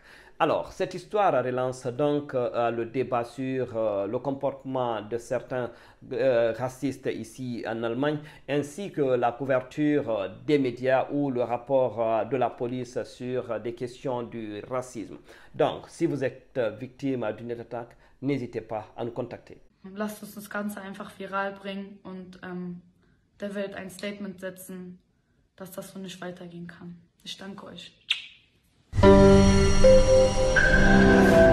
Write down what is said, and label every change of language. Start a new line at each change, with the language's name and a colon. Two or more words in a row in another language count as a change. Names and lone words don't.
French: Alors, cette histoire relance donc le débat sur le comportement de certains racistes ici en Allemagne, ainsi que la couverture des médias ou le rapport de la police sur des questions du racisme. Donc, si vous êtes victime d'une attaque, n'hésitez pas à nous contacter.
German: Lasst uns das Ganze einfach viral bringen und der Welt ein Statement setzen, dass das so nicht weitergehen kann. Ich danke euch.